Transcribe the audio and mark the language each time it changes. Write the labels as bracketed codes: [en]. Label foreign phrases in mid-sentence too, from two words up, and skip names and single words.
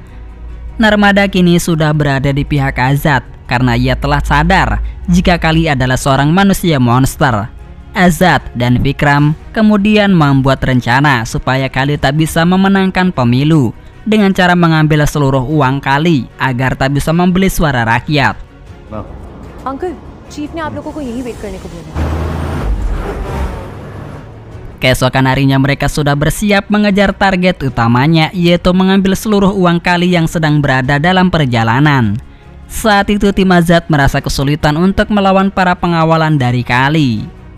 [id] Narmada kini sudah berada di pihak Azad karena ia telah sadar jika Kali adalah seorang manusia monster. Azad dan Vikram kemudian membuat rencana supaya Kali tak bisa memenangkan pemilu dengan cara mengambil seluruh uang Kali agar tak bisa membeli suara rakyat. [en] uncle chief [hi] ने आप लोगों को यही वेट करने को बोला। [id] Keesokan harinya mereka sudah bersiap mengejar target utamanya, yaitu mengambil seluruh uang Kali yang sedang berada dalam perjalanan. Saat itu tim Azad merasa kesulitan untuk melawan para pengawalan dari Kali.